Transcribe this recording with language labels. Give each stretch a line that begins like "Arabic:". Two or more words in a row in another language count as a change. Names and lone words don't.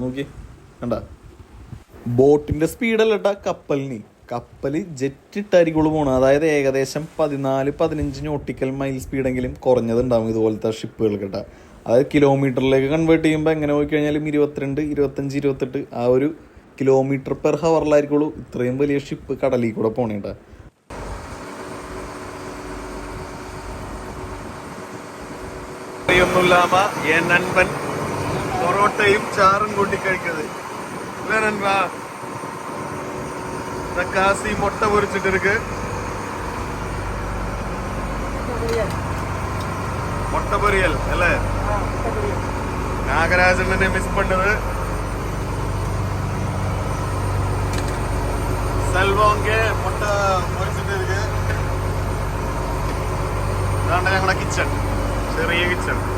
Malayalam: നോക്കി കണ്ട, ബോട്ടിന്റെ സ്പീഡല്ലട്ടാ കപ്പല് ജെറ്റ് ഇട്ടായിരിക്കുള്ളൂ പോകണം. അതായത് ഏകദേശം 14-15
English: nautical mile
Malayalam: സ്പീഡെങ്കിലും കുറഞ്ഞതുണ്ടാവും ഇതുപോലത്തെ ഷിപ്പുകൾ കേട്ടാ. അതായത് കിലോമീറ്ററിലേക്ക് കൺവേർട്ട് ചെയ്യുമ്പോൾ എങ്ങനെ പോയിക്കഴിഞ്ഞാലും 22, 25, 28 ആ ഒരു
English: kilometre per
Malayalam: ഹവറിലായിരിക്കുള്ളൂ ഇത്രയും വലിയ ഷിപ്പ് കടലിൽ കൂടെ പോണേട്ടാ.
Tamil: என் நண்பன்
Malayalam: പൊറോട്ടയും ചാറും കൂട്ടി കഴിക്കുന്നത്.
Tamil: காசி முட்டை பொரிச்சிட்டு இருக்கு. முட்டை பொரியல் அல்ல, நாகராஜன் மிஸ் பண்ணது. செல்வங்க முட்டை பொரிச்சிட்டு இருக்கு.
Malayalam: ഞങ്ങളുടെ കിച്ചൺ, ചെറിയ കിച്ചൺ.